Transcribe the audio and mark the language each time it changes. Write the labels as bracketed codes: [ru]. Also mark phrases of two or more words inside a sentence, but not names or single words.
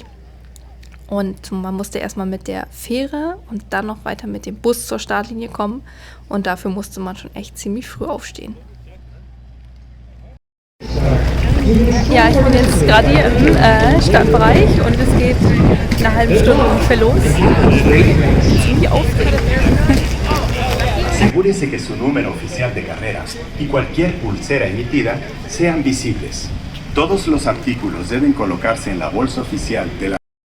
[de] Und man musste erstmal mit der Fähre und dann noch weiter mit dem Bus zur Startlinie kommen. Und dafür musste man schon echt ziemlich früh aufstehen. Ja, ich bin jetzt gerade hier im Startbereich und es geht eine halbe Stunde ungefähr los. Ziemlich aufregend. [es] Asegúrese que su número oficial de carrera y cualquier pulsera emitida sean visibles. Todos los artículos deben colocarse en la bolsa oficial de la